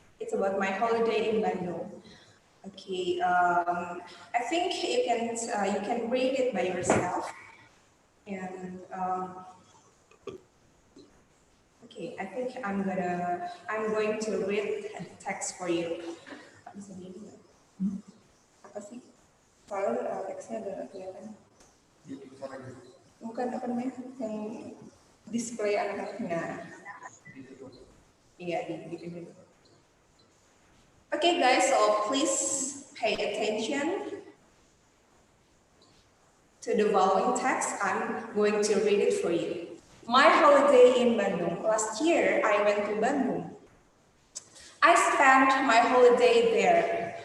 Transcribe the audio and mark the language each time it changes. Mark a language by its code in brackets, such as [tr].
[en] It's about my holiday in Bandung. Okay, I think you can read it by yourself. And okay, I think I'm going to read the text for you. [id] Bisa dilihat nggak? Apa sih? Soalnya teksnya agak kelihatan. Bukan apa namanya yang display anak-anaknya. Iya, gitu. [en] Okay, guys, so please pay attention to the following text. I'm going to read it for you. My holiday in Bandung. Last year, I went to Bandung. I spent my holiday there.